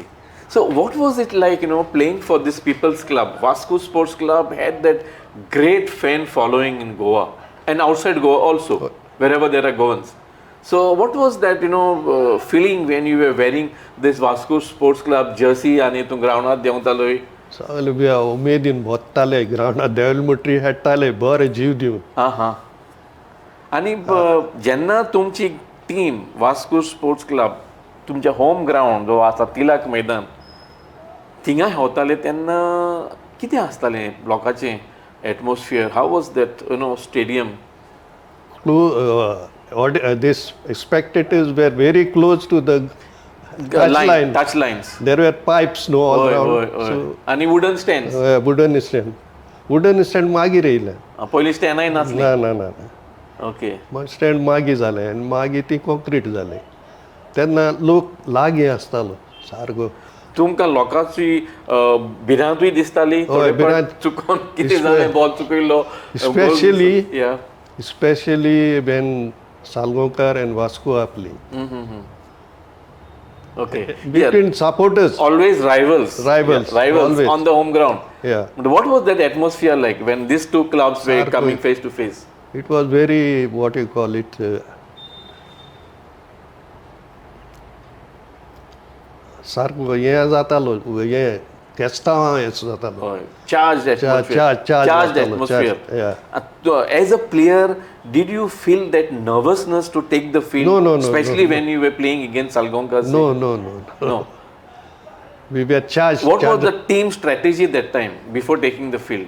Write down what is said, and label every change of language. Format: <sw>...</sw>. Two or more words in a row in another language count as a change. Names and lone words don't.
<en>So what was it like, playing for this people's club? Vasco Sports Club had that great fan following in Goa and outside Goa also, wherever there are Goans. So what was that, feeling when you were wearing this Vasco Sports Club jersey and</en> <kok>tu ground deontaloy? सगळे बी उमेदीन भोत्ताले ग्रावंडार देवलमुट्री हाडटाले बरे जीव दिवन. हां हां. आनी जेन्ना तुमची टीम वास्को स्पोर्ट्स क्लब तुमच्या</kok> <en>home ground</en> <kok>जो आसा तिलक मैदान थिंगा हेवताले तेन्ना कितें आसतालें लोकांचें एटमॉस्फियर?</kok> <en>How was that stadium? These spectators were very close to the touch line. Touch lines. There were pipes all around. So, आनी wooden stands? wooden stand</en> <kok>मागीर येयले. पयलीं स्टँडाय नासलीं? ना. ओके. स्टँड मागीर जालें आनी मागीर ती कॉन्क्रीट जालें. तेन्ना लोक लागीं आसतालो सारको. तुमकां लोकांची भिरांतूय दिसताली? चुकोन कितें जालें, बॉल चुकयलो?</kok> <en>Especially when Salgaonkar and Vasco are playing. Okay. Between supporters. Always rivals. Rivals always. On the home ground. Yeah. But what was that atmosphere like when these two clubs were coming face to face? It was very, what you call it,</en> <kok>सारको हें जातालो, हें केस्तांव हें जातालो.</kok> <en>Charged atmosphere. Yeah. As a player, did you feel that nervousness to take the field? No. Especially when you were playing against Salgaonkar? No. We were charged. What was the team strategy that time before taking the field?</en>